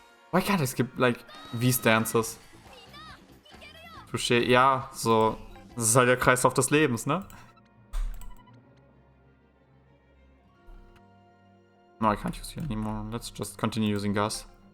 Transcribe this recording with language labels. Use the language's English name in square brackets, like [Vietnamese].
[English] Why can't I skip, like, these dances? [German] Touché, ja, so. Das ist halt der Kreislauf des Lebens, ne? [English] No, I can't use you anymore. Let's just continue using Gus.